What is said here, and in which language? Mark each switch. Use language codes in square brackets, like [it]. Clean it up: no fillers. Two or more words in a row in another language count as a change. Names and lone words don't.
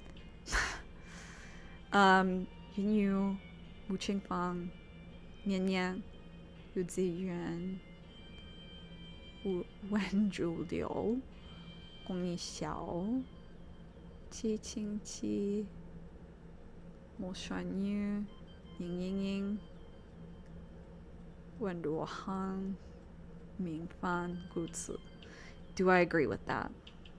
[en] Yin Yu, Wu Qingfang, Nian Nian, Yu Ziyuan, Wen Zhuliu, Gong Yixiao, Qi Qingqi, Mo Xuanyu, Ying Yingying, Wen Ruohang, Mingfan, Gu Zi. Do I agree with that?